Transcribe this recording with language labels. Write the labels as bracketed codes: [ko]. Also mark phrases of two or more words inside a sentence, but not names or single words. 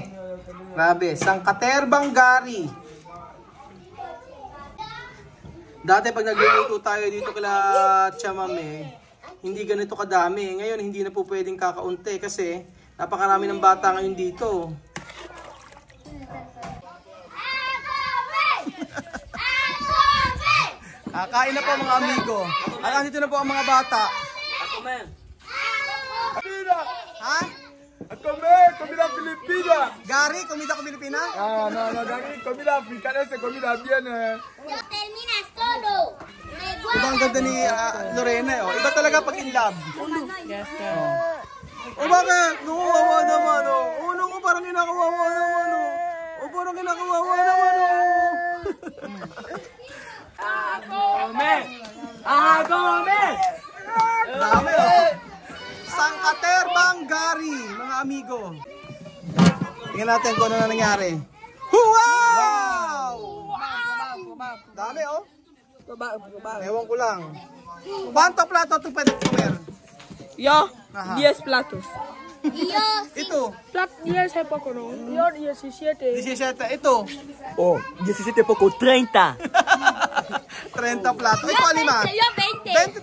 [tl] Grabe, sangkaterbang gari. Dati pag nagluluto tayo dito kila chamame, hindi ganito kadami. Ngayon hindi na po pwedeng kakaunti kasi napakarami ng bata ngayon dito. Kakain na po mga amigo. At andito na po ang mga bata. Ha? [es] Comida filipina. Gary, comida ko Pilipina? No, Gary, comida africana, comida bien. Terminas todo. [tl] Ibang ganda ni Lorena. Iba talaga pag in love. Yes, bakit? Kawawa naman. Ko parang kinakawawa naman. Parang kinakawawa naman. Dami oh. Sangkaterbang Gary, mga amigo. Tingnan natin kung ano na nangyari. Wow! Dami oh. Ewan ko lang. [es] ¿Cuánto plato tú puedes comer? Yo, Ajá. 10 platos. [tl] Ito, [es] 10 es poco, ¿no? Yo 17. [tl] 17. Ito, [es] Oh, 17 poco, 30. 30 plato. Ito, Alima. Yo 20.